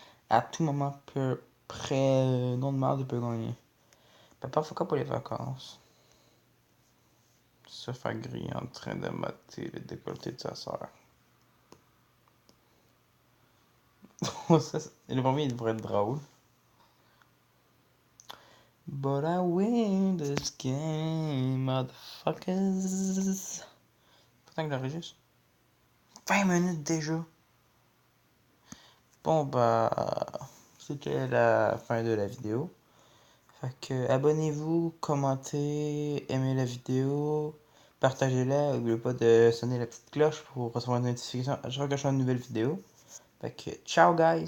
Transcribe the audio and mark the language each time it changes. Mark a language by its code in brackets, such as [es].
[fr] À tout moment, non de marde peut gagner. Papa, faut quoi pour les vacances? Se faire griller en train de mater le décolleté de sa soeur. Le premier, il devrait être drôle. [en] But I win this game, motherfuckers. [fr] Putain que j'enregistre. 20 minutes déjà. Bon, bah, c'était la fin de la vidéo. Fait que abonnez-vous, commentez, aimez la vidéo, partagez-la, n'oubliez pas de sonner la petite cloche pour recevoir une notification à chaque fois que je fais une nouvelle vidéo. Fait que ciao guys!